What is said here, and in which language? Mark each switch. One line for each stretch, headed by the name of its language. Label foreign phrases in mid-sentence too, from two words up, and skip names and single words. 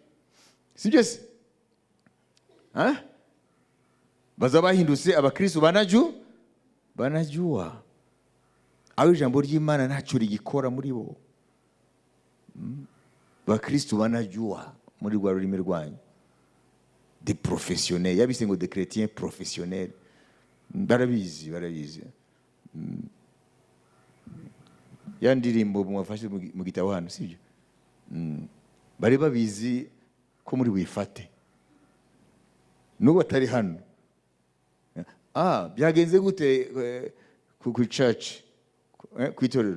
Kinyarwanda: Sibyo se? Bazaba bahindutse abakristo banajua aho ijambo ry'Imana ntacyo rigikora muri bo. Abakristo banajua muri rwa rurimi rwanyu.
French: Des professionnels,
Kinyarwanda: yabise ngo
French: des chrétiens professionnels.
Kinyarwanda: Barabizi. Ya ndirimbo mwafashe mu gitabo hano, sibyo? Bari babizi ko muri wifate. Nubwo atari hano. Byagenze gute ku church, ku itorero?